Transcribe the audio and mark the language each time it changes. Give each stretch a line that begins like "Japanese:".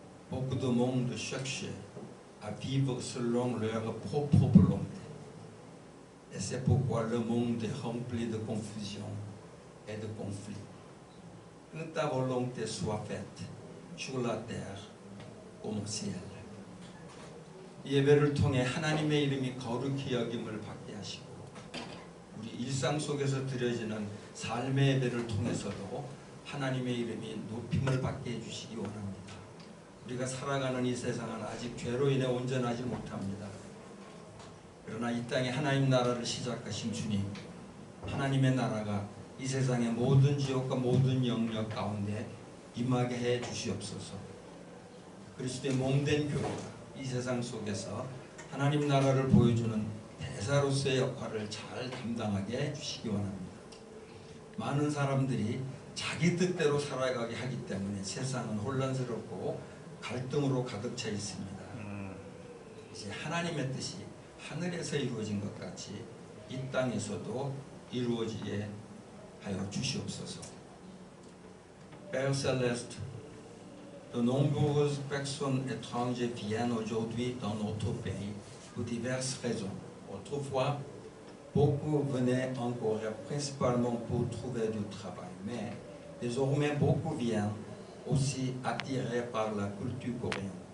French: Beaucoup de monde cherchait à vivre selon leur propre volonté. Et c'est pourquoi le monde est rempli de confusion et de conflits. Que ta volonté soit faite sur la terre comme au ciel.
Korean: 이 예배를 통해 하나님의 이름이 거룩히 여김을 받게 하시고 우리 일상 속에서 드려지는 삶의 예배를 통해서도 하나님의 이름이 높임을 받게 해주시기 원합니다. 우리가 살아가는 이 세상은 아직 죄로 인해 온전하지 못합니다. 그러나 이 땅에 하나님 나라를 시작하신 주님, 하나님의 나라가 이 세상의 모든 지역과 모든 영역 가운데 임하게 해 주시옵소서. 그리스도의 몸된 교회가 이 세상 속에서 하나님 나라를 보여주는 대사로서의 역할을 잘 담당하게 해 주시기 원합니다. 많은 사람들이 자기 뜻대로 살아가게 하기 때문에 세상은 혼란스럽고 갈등으로 가득 차 있습니다. 이제 하나님의 뜻이 하늘에서 이루어진 것 같이 이 땅에서도 이루어지게 하여 주시옵소서.
French: Père Céleste, de nombreuses personnes étrangères viennent aujourd'hui dans notre pays pour diverses raisons. Autrefois, beaucoup venaient en Corée principalement pour trouver du travail, mais désormais beaucoup viennent aussi attirés par la culture coréenne.